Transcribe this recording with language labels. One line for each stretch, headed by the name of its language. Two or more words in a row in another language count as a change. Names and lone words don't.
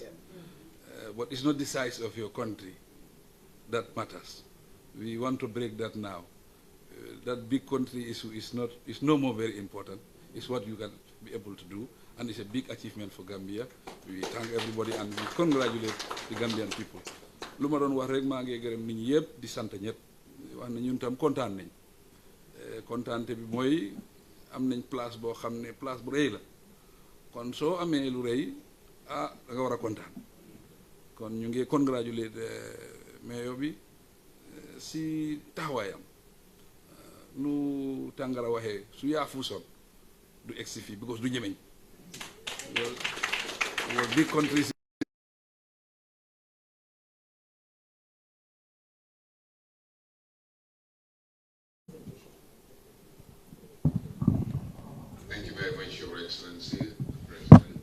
English: But it's not the size of your country that matters. We want to break that now. That big country issue is no more very important. It's what you can be able to do, and it's a big achievement for Gambia. We thank everybody and we congratulate the Gambian people.
Wolof: Lu ma doon wax rek maa ngi gërëm nit ñi yëpp di sant ñëpp wax na ñun tam kontaan nañ kontaante bi mooy am nañ place boo xam ne place bu rëy la kon soo amee lu rëy da nga war a kontaan kon ñu ngi congratulate mayor bi si taxawaayam nu Tangara waxee su yaafuusoon du egsi fii because du ñemeñ
English: big countries. Thank you very much, Your Excellency, President.